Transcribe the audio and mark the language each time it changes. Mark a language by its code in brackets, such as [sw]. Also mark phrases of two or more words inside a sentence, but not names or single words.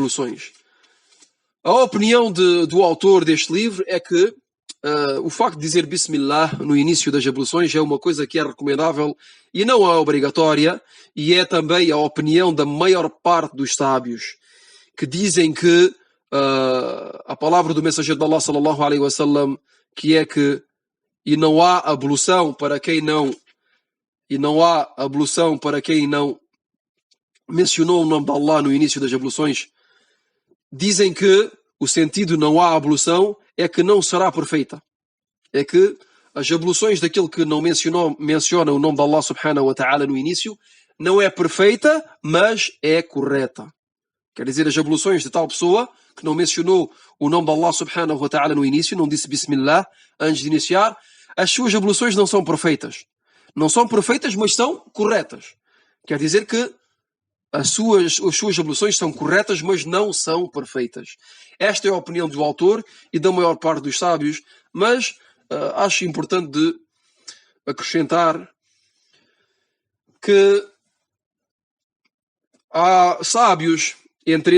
[pt] A opinião do autor deste livro é que o facto de dizer Bismillah no início das abluções é uma coisa que é recomendável e não é obrigatória, e é também a opinião da maior parte dos sábios, que dizem que a palavra do mensageiro de Allah [ar] صلى الله عليه وسلم, [pt] que é que e não há ablução para quem não mencionou o nome de Allah no início das abluções, dizem que o sentido não há ablução é que não será perfeita. É que as abluções daquele que não menciona o nome de Allah [ar] سبحانه وتعالى [pt] no início não é perfeita, mas é correta. Quer dizer, as abluções de tal pessoa que não mencionou o nome de Allah [ar] سبحانه وتعالى [pt] no início, não disse Bismillah antes de iniciar, as suas abluções não são perfeitas. Não são perfeitas, mas são corretas. Quer dizer que as suas abluções são corretas, mas não são perfeitas. Esta é a opinião do autor e da maior parte dos sábios, mas acho importante de acrescentar que há sábios, entre